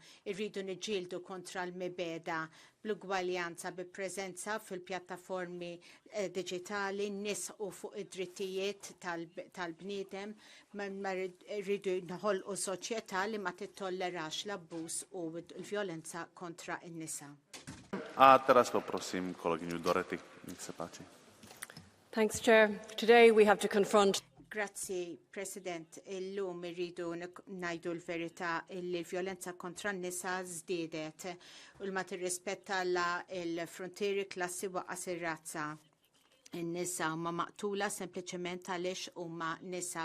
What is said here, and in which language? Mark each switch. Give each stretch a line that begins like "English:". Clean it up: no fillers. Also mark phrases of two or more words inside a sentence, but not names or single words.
Maltese: Irridu niġġieldu kontra l-mibeda bl-ugwaljanza bi preżenza fil-pjattaformi diġitali, nisqu fuq id-drittijiet tal-bniedem, ma rridu nħolqu soċjetà li ma tittollerax l-abbuż u l-vjolenza kontra n-nisa.
Slovak: Teraz poprosím kolegyňu Dorety. Nech sa páči.
English: Thanks, Chair. Today we have to confront.
Maltese: Grazzi, President. Illum irridu ngħidu l-verità li l-vjolenza kontra n-nisa żdiedet u ma tirrispetta il-frontieri klassi waqqas ir-razza. in-nisa huma maqtula sempliċement għaliex huma nisa.